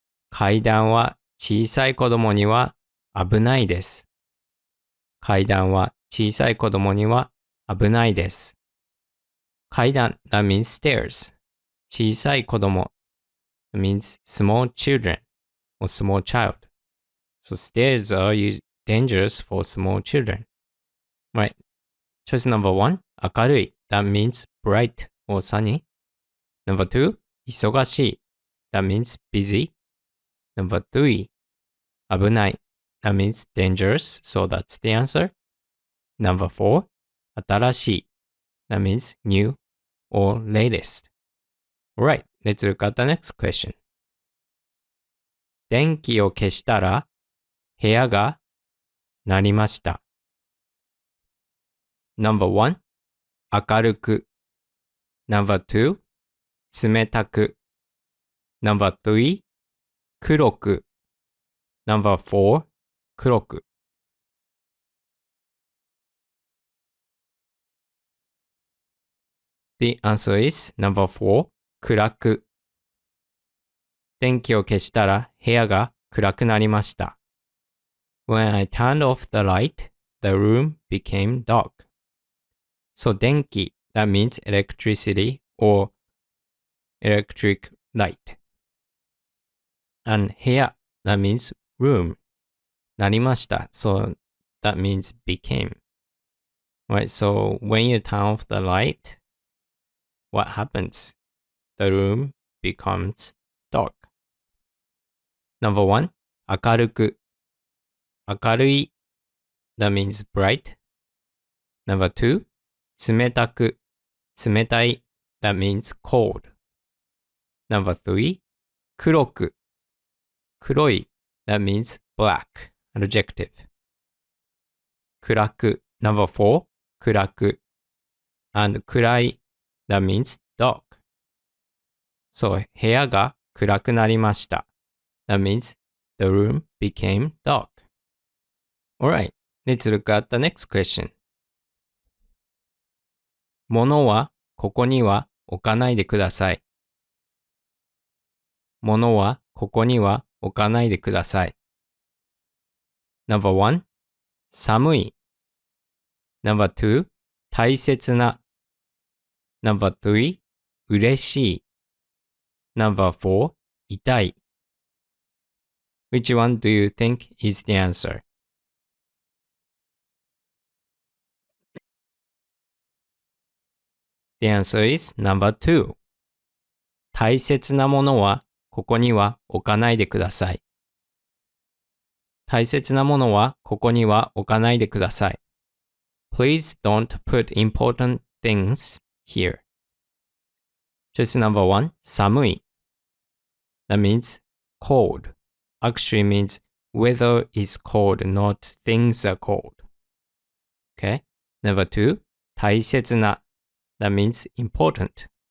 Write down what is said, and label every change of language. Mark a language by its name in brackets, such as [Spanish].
[Japanese] 階段は小さい子供には危ないです。階段は小さい子供には危ないです。 [English] 階段 that means stairs. [Japanese] 小さい子供 [English] That means small children or small child. So stairs are dangerous for small children. Right. Choice number 1, 明るい. That means bright or sunny. Number 2, 忙しい.That means busy. Number 3, 危ない.That means dangerous. So that's the answer. Number 4, 新しい. That means new or latest. Alright, let's look at the next question. [Japanese] 電気を消したら部屋が鳴りました。 [English] Number 1, 明るく。Number 2, 冷たく。 Number 3, 黒く。Number 4, 黒く。 The answer is number 4, 暗く。 [Japanese] 電気を消したら部屋が暗くなりました。 [English] When I turned off the light, the room became dark. So 電気, that means electricity or electric light. And 部屋, that means room. [Japanese] なりました. [English] So that means became. Right, so when you turn off the light, what happens? The room becomes dark. Number 1, 明るく。明るい that means bright. Number 2, 冷たく。冷たい that means cold. Number 3, 黒く。黒い that means black. Adjective. 暗く Number 4, 暗く。 And 暗い that means dark. [Japanese] So 部屋が暗くなりました。 [English] That means the room became dark. Alright, let's look at the next question. [Japanese] 物はここには置かないでください。物はここには置かないでください。 [English] Number 1, 寒い。Number 2, 大切な。 Number 3, 嬉しい。Number 4, 痛い。 Which one do you think is the answer? The answer is number 2. [Japanese] 大切なものはここには置かないでください。大切なものはここには置かないでください。 [English] Please don't put important things here. Choice number 1, 寒い。 That means cold. Actually means weather is cold, not things are cold. Okay. Number 2, 大切な。That means important.